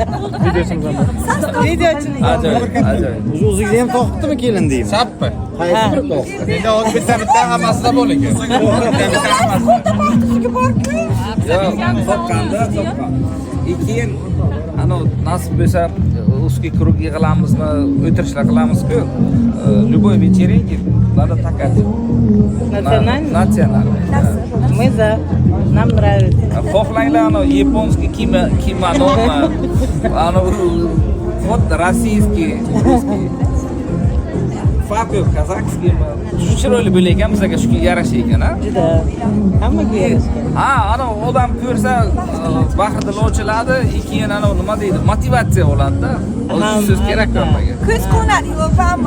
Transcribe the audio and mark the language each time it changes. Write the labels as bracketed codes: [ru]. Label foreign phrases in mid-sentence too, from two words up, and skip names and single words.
[uz] Videosimizdan bor. Videochilik. Ajoyib. O'zingizga ham to'qibdimi kelin deymi? Sappi. Ha. Endi hozir bitta hammasida bo'l ekan. To'qqanda. Keyin nasib bo'lsa [ru] узкий круг [uz] yig'ilamizmi, o'tirishlar qilamiz-ku. [ru] Любой вечеринки надо такая. Национальный? Национальный. Мы за. Нам нравится. [uz] Xohlanglar yaponskiy kimonomi, [ru] вот российский, русский. [uz] Farq yo'q, kazakskiymi? Chiroyli bo'layotgan bizga shu yarasha ekan, ha? Juda. Hammaga yarashgan. Ha, odam ko'rsa bahri ochiladi, keyin nima deydi, motivatsiya oladi-da. O'zi so'z kerak hammaga. Ko'z ko'nadi, yo'qmi?